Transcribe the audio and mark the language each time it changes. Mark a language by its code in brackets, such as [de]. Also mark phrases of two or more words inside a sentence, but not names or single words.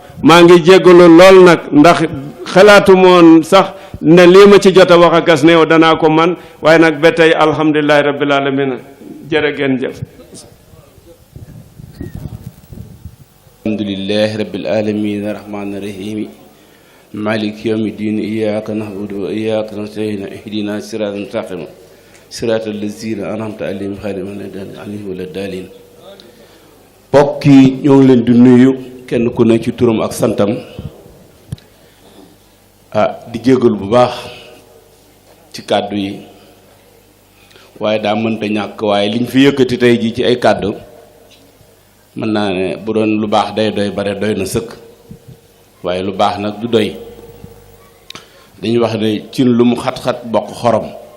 [wo] maa ngi jéggalu lool nag ndax xalaatu moon sax ne lii ma ci jot a wax akas néew danaa ko man waaye nag ba tey [ar] الحمد لله رب العالمين [wo] jërë ngeen jëf. [ar] الحمد لله رب العالمين الرحمن الرحيم مالك يوم الدين إياك نعبد وإياك نستعين اهدنا الصراط المستقيم صراط الذين أنعمت عليهم غير المغضوب عليهم ولا الضالين. [wo] mbokk yi ñoo ngi leen di nuyu kenn ku ne ci turam ak santam di jégalu bu baax ci kàddu yi waaye daa mënta ñàkk waaye liñ fi yëkkati tey ji ci ay kàddu mën naa ne bu doon lu baax day doy bare doy na sëkk waaye lu baax nag du doy dañuy wax ne cin lu mu xat-xat bokk xorom